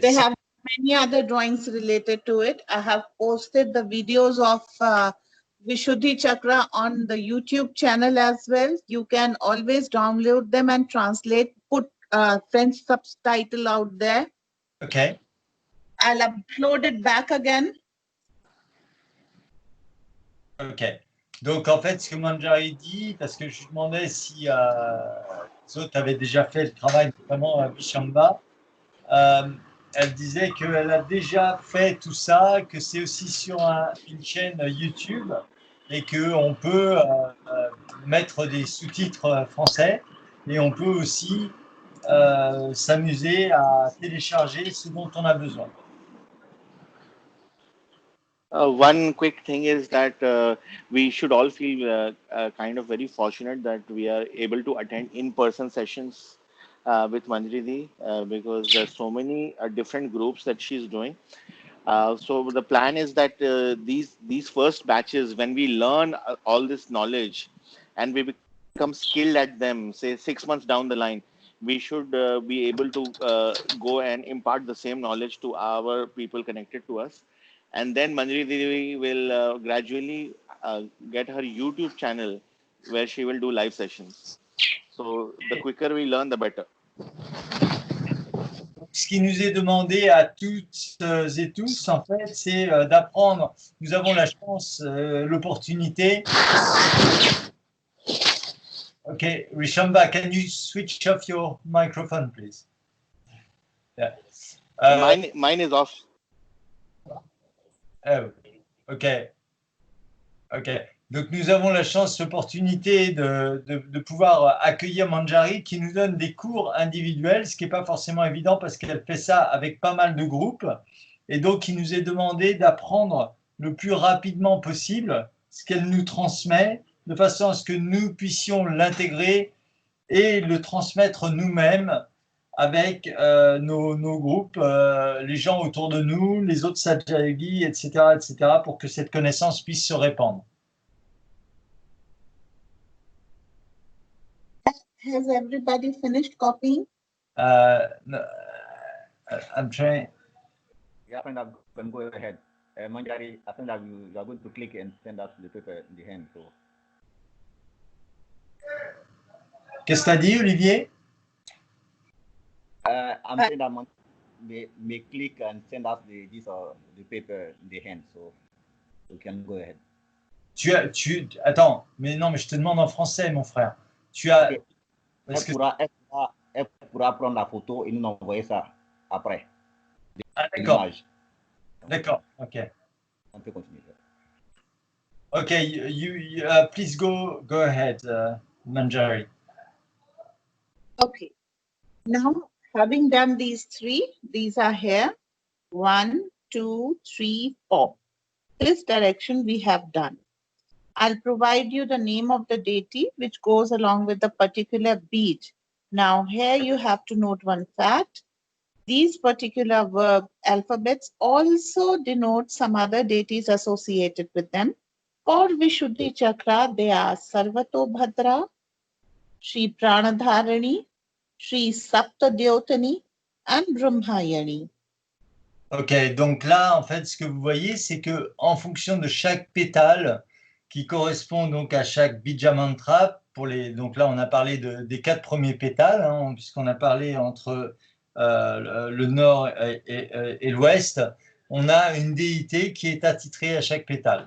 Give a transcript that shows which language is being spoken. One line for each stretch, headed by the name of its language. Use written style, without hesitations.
English: They have many other drawings related to it. I have posted the videos of Vishuddhi chakra on the YouTube channel as well. You can always download them and translate, put French subtitle out there. Okay. I'll upload it back again. Ok.
French: Donc, en fait, ce que Manjari dit, parce que je lui demandais si les autres avaient déjà fait le travail, notamment Vishamba, elle disait qu'elle a déjà fait tout ça, que c'est aussi sur une chaîne YouTube et qu'on peut mettre des sous-titres français et on peut aussi s'amuser à télécharger ce dont on a besoin.
English: One quick thing is that we should all feel kind of very fortunate that we are able to attend in-person sessions with Manjri because there's so many different groups that she's doing. So the plan is that these first batches, when we learn all this knowledge and we become skilled at them, say 6 months down the line, we should be able to go and impart the same knowledge to our people connected to us. And then Manjri Devi will gradually get her YouTube channel where she will do live sessions. So the quicker we learn, the better.
French: Ce qui nous est demandé à toutes et tous, en fait, c'est d'apprendre. Nous avons la chance, l'opportunité.
English: Okay, Rishamba, can you switch off your microphone, please? Yeah. Mine is off. Oh, ok. Ok.
French: Donc, nous avons la chance, l'opportunité de pouvoir accueillir Manjari qui nous donne des cours individuels, ce qui n'est pas forcément évident parce qu'elle fait ça avec pas mal de groupes. Et donc, il nous est demandé d'apprendre le plus rapidement possible ce qu'elle nous transmet, de façon à ce que nous puissions l'intégrer et le transmettre nous-mêmes avec nos groupes, les gens autour de nous, les autres sadhyayi, etc., pour que cette connaissance puisse se répandre.
English: Has everybody finished copying? No, I'm trying. Yeah, I think that can go ahead. Manjari, I think that you are going to click and send us the paper in the hand. So.
French: Qu'est-ce que tu as dit, Olivier?
English: I'm saying that may click and send us the paper in the hand, so we can go ahead.
French: Attends, mais non, mais je te demande en français, mon frère. Tu as.
English: Okay.
French: Elle pourra prendre la photo et nous envoyer ça après. Ah, d'accord. D'accord, ok. On peut continuer.
English: Ok, you please go ahead, Manjari. Okay. Now, having done these three, these are here. 1, 2, 3, 4. This direction we have done. I'll provide you the name of the deity which goes along with the particular bead. Now, here you have to note one fact. These particular verb alphabets also denote some other deities associated with them. For Vishuddhi chakra, they are Sarvatobhadra, Shri Pranadharani, Shri Saptadyotani, and Brahmayani.
French: Ok, donc là, en fait, ce que vous voyez, c'est que en fonction de chaque pétale, qui correspond donc à chaque bija mantra, donc là, on a parlé des 4 premiers pétales, hein, puisqu'on a parlé entre le nord et l'ouest, on a une déité qui est attitrée à chaque pétale.